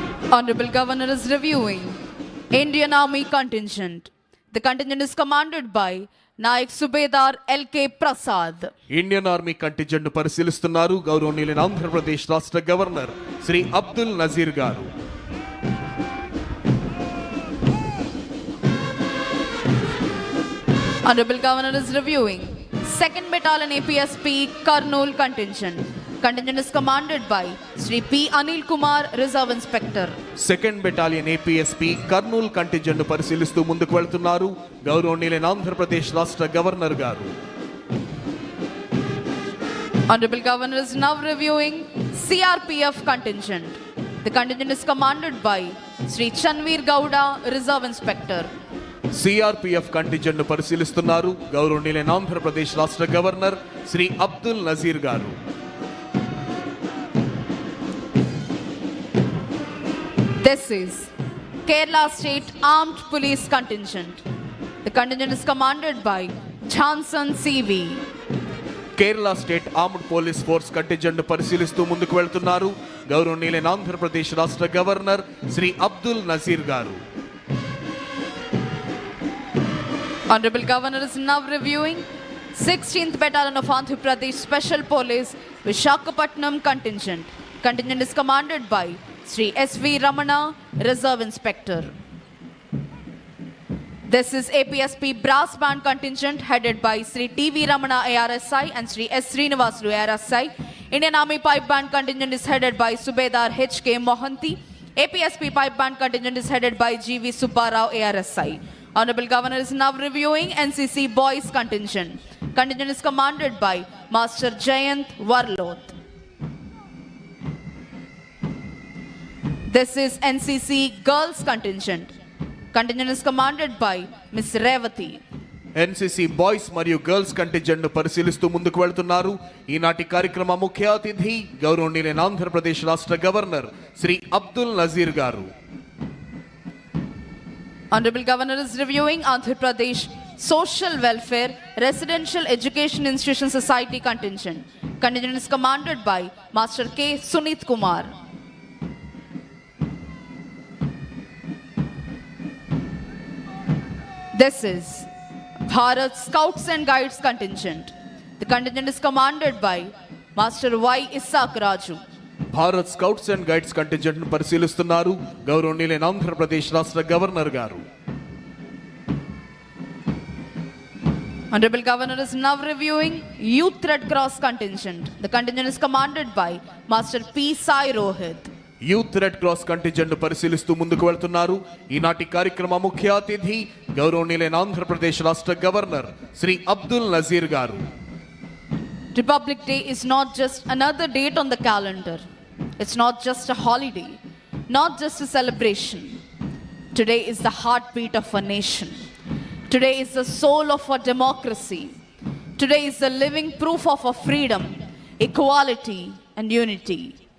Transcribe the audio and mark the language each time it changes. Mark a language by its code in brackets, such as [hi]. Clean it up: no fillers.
[en] Honorable Governor is reviewing Indian Army contingent. The contingent is commanded by Naik Subedar L.K. Prasad. [te] Indian army contingent పరిశీలిస్తున్నారు గౌరవనీయులైన ఆంధ్రప్రదేశ్ రాష్ట్ర governor Shri Abdul Nazir గారు. [en] Honorable Governor is reviewing 2nd Battalion APSP Kurnool contingent. Contingent is commanded by Sri P. Anil Kumar, Reserve Inspector. [te] 2nd battalion APSP Kurnool contingent పరిశీలిస్తూ ముందుకు వెళ్తున్నారు గౌరవనీయులైన ఆంధ్రప్రదేశ్ రాష్ట్ర governor గారు. [en] Honorable Governor is now reviewing CRPF contingent. The contingent is commanded by Sri Chanveer Gowda, Reserve Inspector. [te] CRPF contingent పరిశీలిస్తున్నారు గౌరవనీయులైన ఆంధ్రప్రదేశ్ రాష్ట్ర governor Shri Abdul Nazir గారు. [en] This is Kerala State Armed Police Contingent. The contingent is commanded by Johnson CV. [te] Kerala state armed police force contingent పరిశీలిస్తూ ముందుకు వెళ్తున్నారు గౌరవనీయులైన ఆంధ్రప్రదేశ్ రాష్ట్ర governor Shri Abdul Nazir గారు. [en] Honorable Governor is now reviewing 16th Battalion of Andhra Pradesh Special Police Visakhapatnam contingent. Contingent is commanded by Sri S.V. Ramana, Reserve Inspector. This is APSP Brass Band contingent headed by Sri T.V. Ramana ARSI and Sri S. Srinivasulu ARSI. Indian Army Pipe Band contingent is headed by Subedar H.K. Mohanty. APSP Pipe Band contingent is headed by G.V. Subbarao ARSI. Honorable Governor is now reviewing NCC Boys contingent. Contingent is commanded by Master Jayant Warloth. This is NCC Girls contingent. Contingent is commanded by Miss Revati. [te] NCC boys మరియు girls contingent పరిశీలిస్తూ ముందుకు వెళ్తున్నారు ఈనాటి కార్యక్రమ ముఖ్య అతిథి గౌరవనీయులైన ఆంధ్రప్రదేశ్ రాష్ట్ర గవర్నర్ శ్రీ అబ్దుల్ నజీర్ గారు. [en] Honorable Governor is reviewing Andhra Pradesh Social Welfare Residential Education Institution Society contingent. Contingent is commanded by Master K. Sunit Kumar. This is Bharat Scouts and Guides contingent. The contingent is commanded by Master Y. Isaac Raju. [te] Bharat scouts and guides contingent పరిశీలిస్తున్నారు గౌరవనీయులైన ఆంధ్రప్రదేశ్ రాష్ట్ర governor గారు. [en] Honorable Governor is now reviewing Youth Red Cross contingent. The contingent is commanded by Master P. Sai Rohit. [te] Youth red cross contingent పరిశీలిస్తూ ముందుకు వెళ్తున్నారు ఈనాటి కార్యక్రమ ముఖ్య అతిథి గౌరవనీయులైన ఆంధ్రప్రదేశ్ రాష్ట్ర గవర్నర్ శ్రీ అబ్దుల్ నజీర్ గారు. [en] Republic Day is not just another date on the calendar. It's not just a holiday, not just a celebration. Today is the heartbeat of a nation. Today is the soul of our democracy. Today is the living proof of our freedom, equality, and unity.